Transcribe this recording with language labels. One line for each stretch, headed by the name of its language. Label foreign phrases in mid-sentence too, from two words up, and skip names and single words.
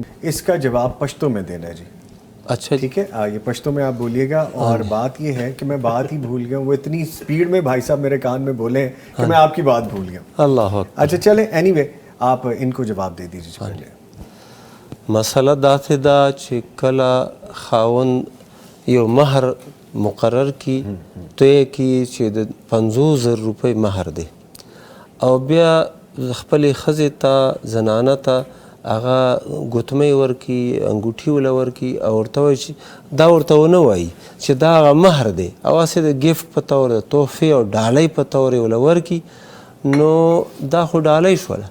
Urdu: اس کا جواب پشتو میں دینا ہے جی۔ اچھا ٹھیک ہے، یہ پشتو میں آپ بولیے گا۔ اور بات یہ ہے کہ میں بات ہی بھول گیا ہوں، وہ اتنی سپیڈ میں بھائی صاحب میرے کان میں بولے ہیں کہ میں آپ کی بات بھول گیا ہوں۔ اللہ اکبر۔ اچھا چلیں، اینی وے آپ ان کو جواب دے دیجیے پہلے۔
Pashto: مسئلہ داسې دا چې کله خاوند یو مہر مقرر کی طے کی چې د 50,000 روپۍ مہر دی او بیا خپلې ښځې ته زنانه ته هغه ګوتمۍ ورکي، انګوټي وله ورکي او ورته وایي چې دا ورته ونه وایي چې دا هغه مهر دی او هسې د ګفټ په طور د تحفې او ډالۍ په طور یې وله ورکي، نو دا خو ډالۍ شوله.